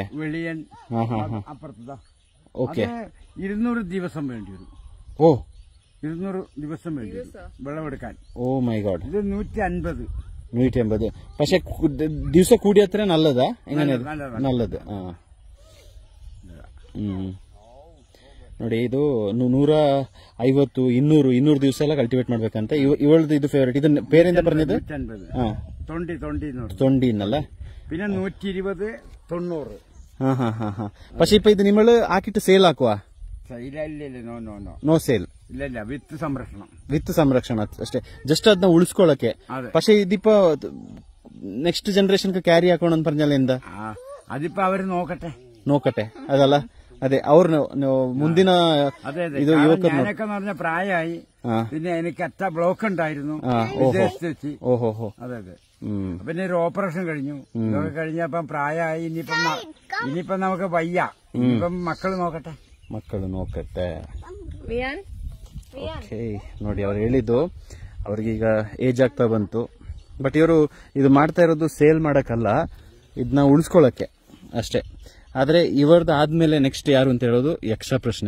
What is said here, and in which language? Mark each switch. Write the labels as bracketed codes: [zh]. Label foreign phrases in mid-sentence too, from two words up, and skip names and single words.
[ml] വെളിയൻ, അപ്പുറത്താ. ഓക്കെ. 200 ദിവസം വേണ്ടി വരും. ഓ, 200 ദിവസം വേണ്ടി വരും വിളവെടുക്കാൻ. ഓ മൈ ഗോഡ്. ഇത് 150. 150. പക്ഷെ ദിവസം കൂടി അത്ര നല്ലതാ? എങ്ങനെ? നല്ലത്. [kn] ನೋಡಿ, ಇದು 150, 200 ದಿವಸ ಎಲ್ಲ ಕಲ್ಟಿವೇಟ್ ಮಾಡ್ಬೇಕಂತ. ಇವಳದು ಇದು ಫೇವರೇಟ್. ಇದು [ml] പേരെന്താ പറഞ്ഞത്? തൊണ്ടി എന്നല്ല. പിന്നെ 120, 90. പക്ഷെ ഇപ്പൊ ഇത് നിങ്ങള് ആക്കിട്ട് സെയിൽ ആക്കുവാ? [en] no sale. [ml] ഇല്ല, വിത്ത് സംരക്ഷണം [kn] ಅಷ್ಟೇ, ಜಸ್ಟ್ ಅದನ್ನ ಉಳಿಸ್ಕೊಳ್ಳಕ್ಕೆ. [ml] പക്ഷെ ഇതിപ്പോ [en] next generationക്ക് [ml] ക്യാരി ആക്കണം എന്ന് പറഞ്ഞാൽ എന്താ? അതിപ്പോ അവര് നോക്കട്ടെ. അതല്ല, അതെ, അവർ ಮುಂದಿನ ഇത് ഞാനൊക്കെ പറഞ്ഞ പ്രായമായി. പിന്നെ എനിക്ക് അറ്റ ബ്ലോക്ക് ഉണ്ടായിരുന്നു വിദേശത്ത് വെച്ച്. അതെ. പിന്നെ ഒരു ഓപ്പറേഷൻ കഴിഞ്ഞു. ഇതൊക്കെ കഴിഞ്ഞപ്പം പ്രായമായി. ഇനിയിപ്പം നമുക്ക് വയ്യ. ഇനിയിപ്പം മക്കള് നോക്കട്ടെ. [kn] ಓಕೆ, ನೋಡಿ ಅವ್ರು ಹೇಳಿದ್ದು ಅವ್ರಿಗೀಗ ಏಜ್ ಆಗ್ತಾ ಬಂತು. ಬಟ್ ಇವರು ಇದು ಮಾಡ್ತಾ ಇರೋದು ಸೇಲ್ ಮಾಡಕ್ಕಲ್ಲ, ಇದನ್ನ ಉಳಿಸ್ಕೊಳ್ಳಕ್ಕೆ ಅಷ್ಟೇ. ಆದ್ರೆ ಇವರದ್ದು ಆದ್ಮೇಲೆ ನೆಕ್ಸ್ಟ್ ಯಾರು ಅಂತ ಹೇಳೋದು ಯಕ್ಷ ಪ್ರಶ್ನೆ.